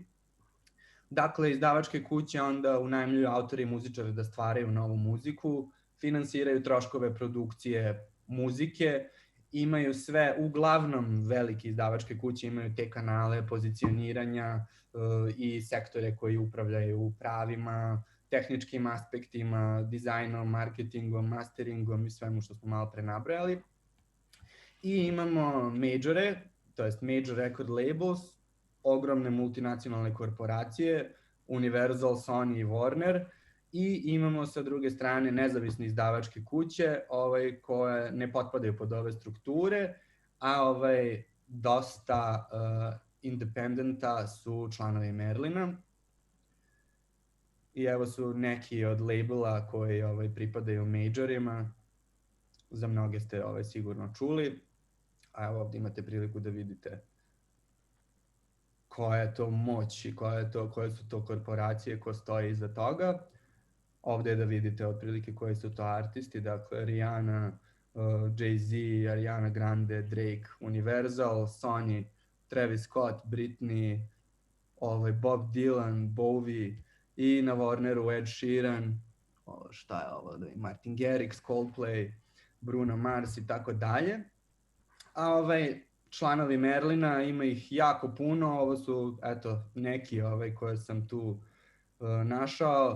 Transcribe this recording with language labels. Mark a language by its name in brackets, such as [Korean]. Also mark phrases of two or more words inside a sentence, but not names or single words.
[Serbian] Dakle, izdavačke kuće onda unajmljuju autori i muzičare da stvaraju novu muziku, finansiraju troškove produkcije muzike, imaju sve, uglavnom velike izdavačke kuće imaju te kanale pozicioniranja i sektore koji upravljaju pravima, tehničkim aspektima, dizajnom, marketingom, masteringom i svemu što smo malo pre nabrojali. I imamo majore, to jest [English] major record labels, [Serbian] ogromne multinacionalne korporacije, Universal, Sony i Warner, i imamo sa druge strane nezavisne izdavačke kuće koje ne potpadaju pod ove strukture, a dosta independenta su članovi Merlina. I evo su neki od labela koji pripadaju majorima, za mnoge ste sigurno čuli, a evo ovdje imate priliku da vidite koja je to moć i koje su to korporacije ko stoji iza toga. Ovdje je da vidite otprilike koji su to artisti, dakle Rihanna, Jay-Z, Ariana Grande, Drake, Universal, Sony, Travis Scott, Britney, Bob Dylan, Bowie, i na Warneru Ed Sheeran, šta je ovo, Martin Garrix, Coldplay, Bruno Mars i tako dalje. A članovi Merlina, ima ih jako puno, ovo su neki koje sam tu našao.